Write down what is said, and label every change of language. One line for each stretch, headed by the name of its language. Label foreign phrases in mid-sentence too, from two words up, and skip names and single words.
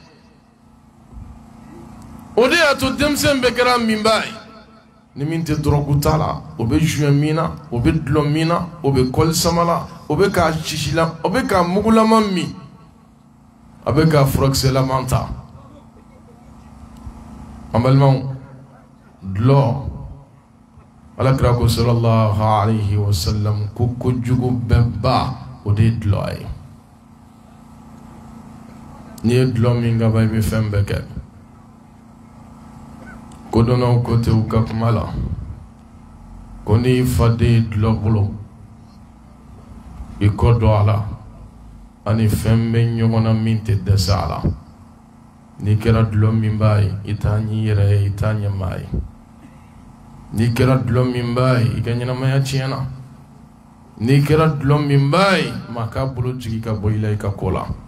Bambara: o de y'a to denmisɛn bɛɛ kɛra minba ye ni min tɛ dɔrɔgu t'a la o bɛ juin min na o bɛ dulɔ min na o bɛ kɔli sama la o bɛ k'a sisi la o bɛ k'a mugulama min a bɛ k'a furakisɛlama ta an balimaw dulɔ alakira ko
Arabic: صلى الله عليه وسلم
Bambara: ko kojugu bɛɛ ba o de ye dulɔ ye n'i ye dulɔ min ka ban i bɛ fɛn bɛɛ kɛ kodɔnnaw ko ten u ka kuma la ko n'i fa den ye dulɔ bolo i kɔ don a la ani fɛn bɛ ɲɔgɔn na min tɛ dɛsɛ a la n'i kɛra dulɔ min b'a ye i t'a ɲi yɛrɛ ye i t'a ɲɛ maa ye n'i kɛra dulɔ min b'a ye i ka ɲɛnamaya tiɲɛna n'i kɛra dulɔ min b'a ye maa k'a bolo jigi ka bɔ i la i ka ko la